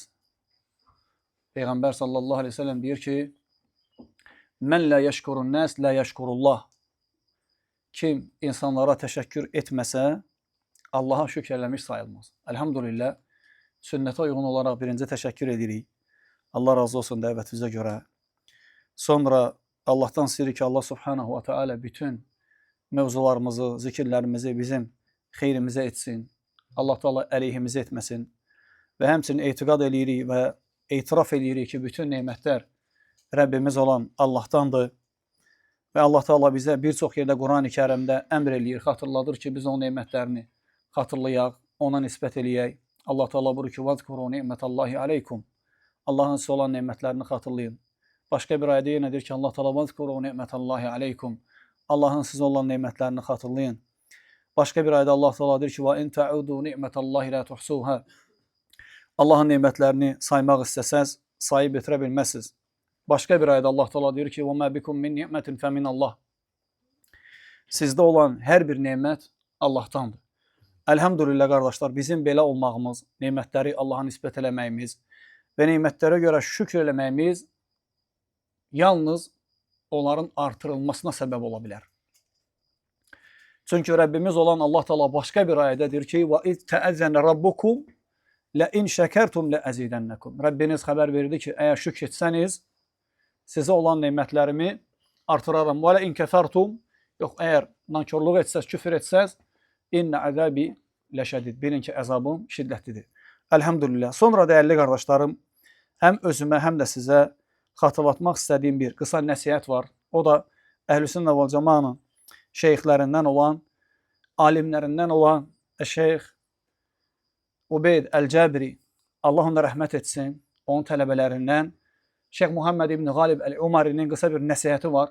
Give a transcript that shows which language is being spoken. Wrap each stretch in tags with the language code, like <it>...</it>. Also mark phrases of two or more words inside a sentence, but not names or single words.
<az>Peyğəmbər</az> <ar>صلى الله عليه وسلم</ar> <az>deyir ki,</az> <ar>من لا يشكر الناس لا يشكر الله.</ar> <az>Kim insanlara təşəkkür etməsə, Allaha şükr eləmiş sayılmaz. Elhamdülillah, sünnətə uyğun olaraq birinci təşəkkür edirik. Allah razı olsun dəvətimizə görə. Sonra Allah'tan istəyirik ki, Allah</az> <ar>سبحانه وتعالى</ar> <az>bütün mövzularımızı, zikirlərimizi bizim xeyrimizə etsin. Allah Teala əleyhimizə etməsin. Və həmçinin etiqad edirik və etiraf edirik ki, bütün nemətlər Rəbbimiz olan Allah'tandır. Və Allah Teala bizə bir çox yerdə Quran-ı Kərimdə əmr eləyir, xatırladır ki, biz o nemətlərini xatırlayaq, ona nisbət eləyək. Allah Teala buyurur ki,</az> <ar>وَذْكُرُوا نِعْمَةَ اللّٰهِ عَلَيْكُمْ.</ar> <az>Allah'ın size olan nemətlərini xatırlayın. Başqa bir ayədə yenə deyir ki, Allah Teala</az> <ar>وَذْكُرُوا نِعْمَةَ اللّٰهِ عَلَيْكُمْ.</ar> <az>Allah'ın size olan nemətlərini xatırlayın. Başqa bir ayədə Allah Teala deyir ki,</az> <ar>وَاِنْ تَعُودُوا نِعْمَةَ اللّٰهِ لَا تُحْسُوهَا.</ar> <az>Allah'ın nemətlərini saymaq istəsəz, sayıb bitirə bilməzsiniz. Başqa bir ayədə Allah Teala deyir ki,</az> <ar>وَمَا بِكُمْ مِنْ نِعْمَةٍ فَمِنَ اللّٰهِ.</ar> <az>Sizdə olan hər bir nemət Allah'tandır. Elhamdülillah qardaşlar, bizim belə olmağımız, nemətləri Allah'a nisbət eləməyimiz və nemətlərə görə şükr eləməyimiz yalnız onların artırılmasına səbəb ola bilər. Çünki Rəbbimiz olan Allah Teala başqa bir ayədə deyir ki,</az> <ar>وَاِذْ تَأَذَّنَ رَبُّكُمْ لَاِنْ شَكَرْتُمْ لَأَزِيدَنَّكُمْ.</ar> <az>Rəbbiniz xəbər verdi ki, əgər şükr etsəniz, sizə olan nemətlərimi artıraram.</az> <ar>وَلَاِنْ كَفَرْتُمْ.</ar> <az>Yox, əgər nankörlük etsəz, küfür etsəz,</az> <ar>إن عذابي لشديد.</ar> <az>Bilin ki, əzabım şiddətlidir. Elhamdülillah. Sonra dəyərli qardaşlarım, həm özümə, həm də sizə xatırlatmaq istədiyim bir qısa nəsihət var. O da Əhlüsünnə vəl Cəmaənin şeyxlərindən olan, alimlərindən olan Şeyx Ubeyd Əl-Cəbri, Allah ona rəhmət etsin, onun tələbələrindən Şeyx Muhammed İbn Qalib Əl-Umarinin qısa bir nəsihəti var.</az>